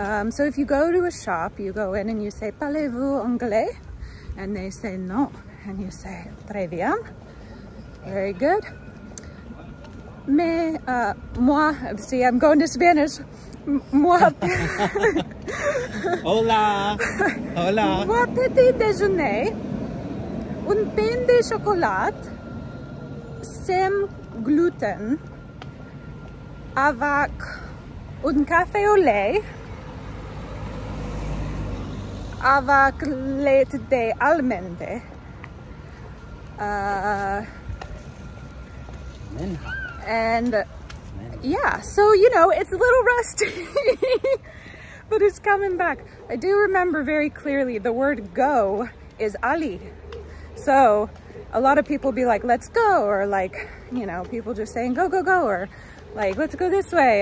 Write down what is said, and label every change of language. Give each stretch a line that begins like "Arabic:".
English: So if you go to a shop, you go in and you say,
French: parlez-vous anglais?
English: And they say no. And you say,
French: très bien.
English: Very good.
French: Mais, moi,
English: see, I'm going to Spanish.
French: Moi,
Spanish: Hola! Hola!
French: moi, petit déjeuner, un pain de chocolat, sans gluten, avec un café au lait, avec lait d'almende,
English: and yeah, so you know, it's a little rusty, but it's coming back. I do remember very clearly the word go is Ali. So a lot of people be like, let's go, or like, you know, people just saying go, go, go, or like, let's go this way.